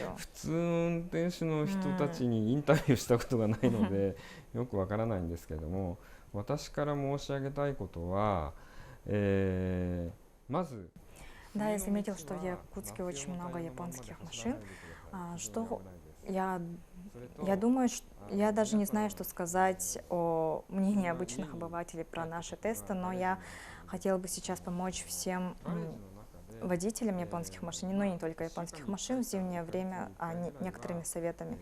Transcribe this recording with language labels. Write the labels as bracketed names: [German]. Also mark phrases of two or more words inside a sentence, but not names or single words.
[Japanese] 普通運転手の人たちにインタビューしたことがないのでよくわからないんですけれども、私から申し上げたいことは、まず [Russian] Да, я заметил, что в Якутске очень много японских машин. Я думаю, я даже не знаю, что сказать о мнении обычных обывателей про наши тесты, но я хотела бы сейчас помочь всем водителям японских машин, ну и не только японских машин, в зимнее время, некоторыми советами.